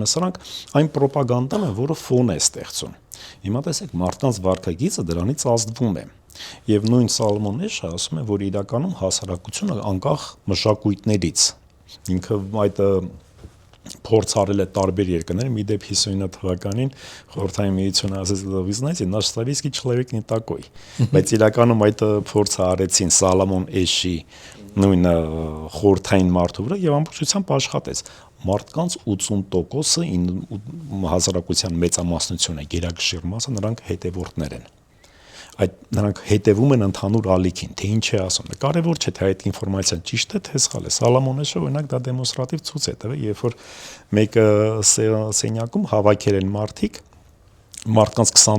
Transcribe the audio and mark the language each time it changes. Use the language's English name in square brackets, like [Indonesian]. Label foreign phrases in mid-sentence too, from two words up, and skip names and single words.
[Armenian] է սրանք, այն ռոպագանդան է, որը ֆոն է ստեղծում։ Հիմա տեսեք, մարդկանց վարքագիծը դրանից ազդվում է։ Եվ նույն Սալոմոն Էշը ասում է, որ իրականում հասարակությունը անկախ մշակույթներից ինքը այդ փորձ արել է տարբեր երկրներում, մի դեպ 59 թվականին Խորհրդային միությունը ասեց, [Russian] вы знаете, наш советский человек не такой, [Armenian] բայց իրականում այդ փորձը արեցին Սալոմոն Էշի նույն խորհրդային մարդու վրա եւ ամբողջությամբ աշխատեց։ Մարդկանց 80%-ը հասարակության մեծամասնությունը, գերակշիռ մասը նրանք հետևորդներ են։ Նրանք հետևում են ընդհանուր ալիքին, թե ինչ է ասում։ Կարևոր չէ, թե այդ ինֆորմացիան ճիշտ է, թե սխալ է։ Սալոմոն Էշը օրինակ դա դեմոնստրատիվ ցույց է տվել, երբ որ մեկը սենյակում հավաքել են մարդկանց